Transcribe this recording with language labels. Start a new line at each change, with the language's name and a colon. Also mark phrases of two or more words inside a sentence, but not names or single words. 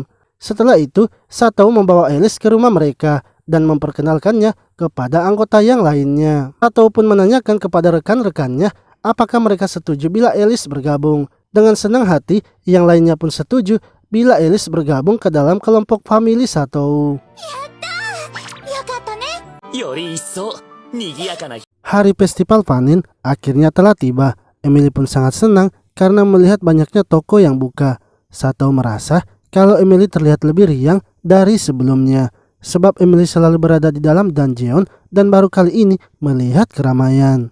Indonesian: Setelah itu, Satou membawa Alice ke rumah mereka dan memperkenalkannya kepada anggota yang lainnya. Satou pun menanyakan kepada rekan-rekannya apakah mereka setuju bila Alice bergabung. Dengan senang hati, yang lainnya pun setuju bila Alice bergabung ke dalam kelompok family Satou.
Japanese: よかったね。より一層賑やかな。
Indonesian: Hari festival panen akhirnya telah tiba. Emily pun sangat senang karena melihat banyaknya toko yang buka. Satou merasa kalau Emily terlihat lebih riang dari sebelumnya, sebab Emily selalu berada di dalam dungeon dan baru kali ini melihat keramaian.